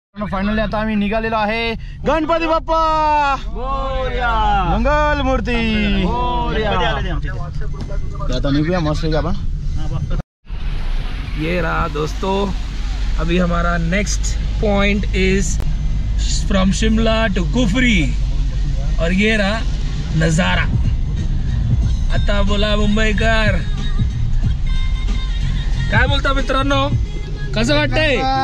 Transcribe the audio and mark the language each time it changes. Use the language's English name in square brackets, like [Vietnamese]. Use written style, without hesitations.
[Marathi] Finally आता आम्ही निघालेलो आहे, गणपती बाप्पा मोरया, मंगल मूर्ती मोरया। आता निघूया मस्त आपण। [Hindi] ये रहा दोस्तों, अभी हमारा [English] next point is from Shimla to Kufri, [Hindi] और ये रहा नजारा। [Marathi] आता बोला मुंबईकर, काय बोलता मित्रांनो, कसं वाटतंय?